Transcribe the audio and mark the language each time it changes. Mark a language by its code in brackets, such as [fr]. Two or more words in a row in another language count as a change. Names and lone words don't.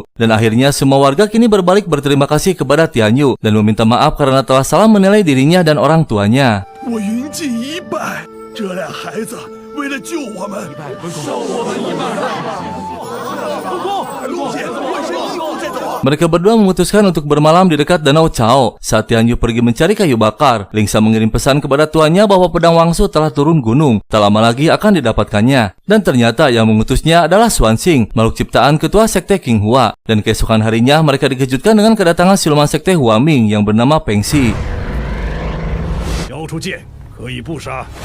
[id] Dan akhirnya semua warga kini berbalik berterima kasih kepada Tian Yu dan meminta maaf karena telah salah menilai dirinya dan orang tuanya. [zh] 我云记一拜，这俩孩子为了救我们，受我们一拜。陆姐，我是以后再走。 [id] Mereka berdua memutuskan untuk bermalam di dekat Danau Chao. Saat Tian Yu pergi mencari kayu bakar, Lingsa mengirim pesan kepada tuannya bahwa pedang Wangsu telah turun gunung. Tak lama lagi akan didapatkannya. Dan ternyata yang mengutusnya adalah Xuanxing, makhluk ciptaan ketua Sekte Qinghua. Dan keesokan harinya mereka dikejutkan dengan kedatangan siluman Sekte Huaming yang bernama Peng Xi. [zh] 交出剑，可以不杀。